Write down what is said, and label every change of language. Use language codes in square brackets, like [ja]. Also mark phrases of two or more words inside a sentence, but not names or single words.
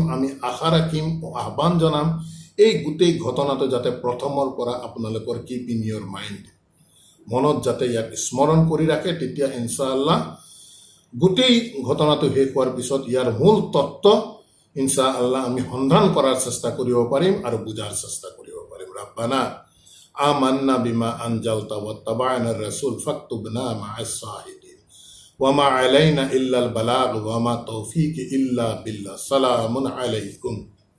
[as] আমি আশা ৰাখিম, আহ্বান জনাম, এই গোটেই ঘটনাটো যাতে প্ৰথমৰ পৰা আপোনালোকৰ [en] keep in your mind, [as] মনত যাতে ইয়াক স্মৰণ কৰি ৰাখে। তেতিয়া ইনশাআল্লাহ গোটেই ঘটনাটো শেষ হোৱাৰ পিছত ইয়াৰ মূল তত্ত্ব ইনশাআল্লাহ আমি সন্ধান কৰাৰ চেষ্টা কৰিব পাৰিম আৰু বুজাৰ চেষ্টা কৰিব পাৰিম। [ar] ربنا آمنا بما أنزلت واتبعنا رسول فاكتبنا مع الشاهدين و ما علينا إلا البلاغ و ما توفيقي إلا بالله. سلام عليكم.